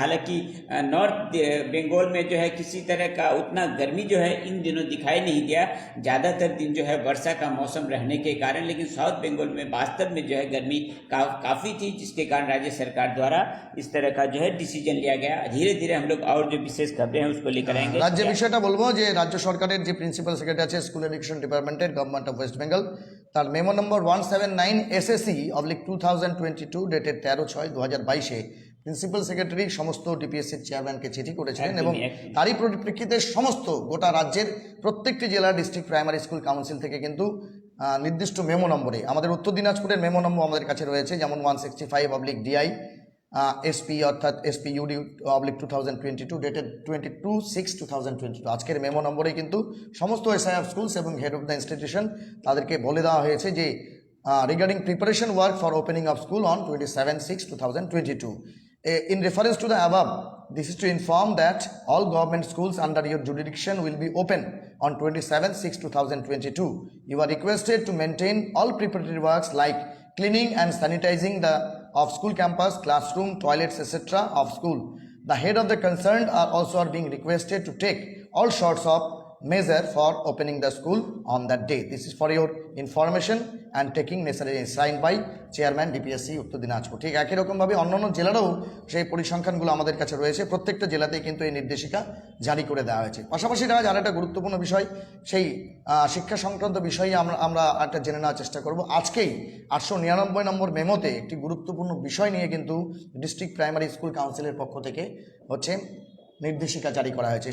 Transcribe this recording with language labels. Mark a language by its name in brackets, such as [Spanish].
[Hindi] हालांकि नॉर्थ बंगाल में जो है किसी तरह का उतना गर्मी जो है इन दिनों दिखाई नहीं दिया, ज़्यादातर दिन जो है वर्षा का मौसम रहने के कारण, लेकिन साउथ बंगाल में वास्तव में जो है गर्मी काफ़ी थी, जिसके कारण राज्य सरकार द्वारा इस तरह का जो है डिसीजन लिया गया। धीरे धीरे हम लोग और जो विशेष खबरें हैं उसको लेकर आएंगे। राज्य [Bangla] বিষয়টা বলবো যে রাজ্য সরকারের যে প্রিন্সিপাল সেক্রেটারি আছে স্কুল এডুকেশন ডিপার্টমেন্টের, গভর্নমেন্ট অফ ওয়েস্ট বেঙ্গল, তার memo number 179 SSE/2022 dated 13/6/2022 principal secretary সমস্ত ডিপিএসসির চেয়ারম্যানকে চিঠি করেছিলেন এবং তারই পরিপ্রেক্ষিতে সমস্ত গোটা রাজ্যের প্রত্যেকটি জেলার ডিস্ট্রিক্ট প্রাইমারি স্কুল কাউন্সিল থেকে কিন্তু নির্দিষ্ট মেমো নম্বরে, আমাদের উত্তর দিনাজপুরের মেমো নম্বর আমাদের কাছে রয়েছে, যেমন 165/DI SP অর্থাৎ SP/UD/2022 ডেটেড 22/6/2022। আজকের মেমো নম্বরে কিন্তু সমস্ত এসআই অফ স্কুলস এবং হেড অফ দ্য ইনস্টিটিউশন তাদেরকে বলে দেওয়া হয়েছে যে [English] regarding preparation work for opening of school on 27/6/2022. In reference to the above, this is to inform that all government schools under your jurisdiction will be open on 27/6/2022. You are requested to maintain all preparatory works like cleaning and sanitizing of school campus, classroom, toilets, etc. of school. The head of the concerned are being requested to take all sorts of measure for opening the school on that day. This is for your information and taking necessary, signed by [Bangla] chairman DPSC উত্তর দিনাজপুর। ঠিক একই রকমভাবে অন্যান্য জেলারও সেই পরিসংখ্যানগুলো আমাদের কাছে রয়েছে, প্রত্যেকটা জেলাতেই কিন্তু এই নির্দেশিকা জারি করে দেওয়া হয়েছে। পাশাপাশি আর একটা গুরুত্বপূর্ণ বিষয়, সেই শিক্ষা সংক্রান্ত বিষয়ে আমরা একটা জেনে নেওয়ার চেষ্টা করব। আজকেই 899 নম্বর মেমোতে একটি গুরুত্বপূর্ণ বিষয় নিয়ে কিন্তু ডিস্ট্রিক্ট প্রাইমারি স্কুল কাউন্সিলের পক্ষ থেকে হচ্ছে নির্দেশিকা জারি করা হয়েছে।